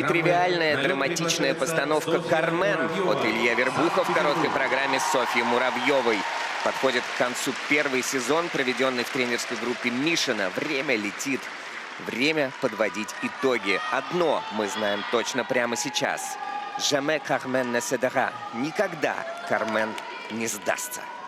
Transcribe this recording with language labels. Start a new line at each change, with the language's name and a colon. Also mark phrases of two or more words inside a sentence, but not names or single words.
Russian: Нетривиальная драматичная постановка «Кармен» от Илья Вербуха в короткой программе Софьи Муравьевой. Подходит к концу первый сезон, проведенный в тренерской группе Мишина. Время летит. Время подводить итоги. Одно мы знаем точно прямо сейчас.
French: «Jamais Carmen ne cédera».
Russian: Никогда Кармен не сдастся.